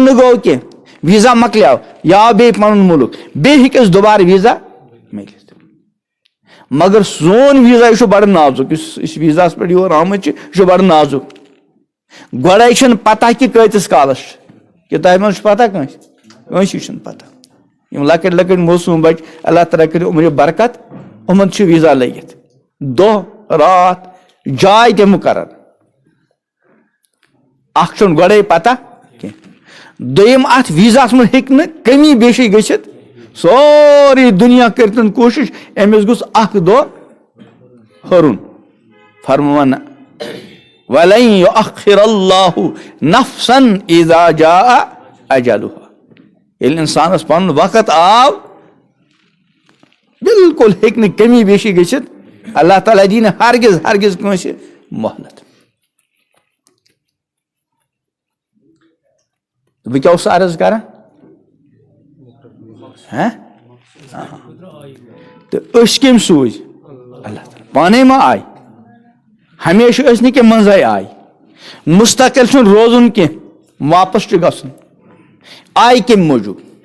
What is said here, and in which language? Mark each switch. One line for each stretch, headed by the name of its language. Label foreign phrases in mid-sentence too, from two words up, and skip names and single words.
Kashmiri: نہٕ گوٚو کینٛہہ ویٖزا مۄکلیو یہِ آو بیٚیہِ پنُن مُلک بیٚیہِ ہیٚکٮ۪س دُبارٕ ویٖزا مِلِتھ مگر سون ویٖزا یہِ چھُ بڑٕ نازُک یُس ویٖزاہس پٮ۪ٹھ یور آمٕتۍ چھِ یہِ چھُ بڑٕ نازُک گۄڈے چھُنہٕ پتہ کہِ کۭتِس کالس چھُ کہِ تۄہہِ منٛز چھُ پتہ کٲنٛسہِ چھُنہٕ پتہ یِم لۄکٕٹۍ لۄکٕٹۍ موسوٗم بچہِ اللہ تعالیٰ کٔرِو عُمرِ برکت یِمن چھُ ویٖزا لٔگِتھ دۄہ راتھ جاے تہِ مُقرر اکھ چھُنہٕ گۄڈے پتہ کینٛہہ دوٚیِم اتھ ویٖزاہس منٛز ہیٚکہِ نہٕ کمی بیشی گٔژھِتھ سورُے دُنیا کٔرتن کوٗشش أمِس گوٚژھ اکھ دۄہ ہُرُن فرمان
Arabic: وَلَن یُؤخِّرَ اللّٰهُ نَفْسًا اِذَا جَاءَ أَجَلُهَا
Kashmiri: ییٚلہِ انسانس پنُن وقت آو بالکل ہیٚکہِ نہٕ کمی بیشی گٔژھِتھ اللہ تعالیٰ دی نہٕ ہرگز ہرگز کٲنٛسہِ مۄہلت بہٕ کیٛاہ اوسُس عرض کران تہٕ أسۍ کٔمۍ سوٗزۍ اللہ تعالیٰ پانے ما آیہِ ہمیشہٕ ٲسۍ نہٕ کینٛہہ منٛزے آیہِ مستقل چھُنہٕ روزُن کینٛہہ واپس چھُ گژھُن آیہِ کمہِ موٗجوٗب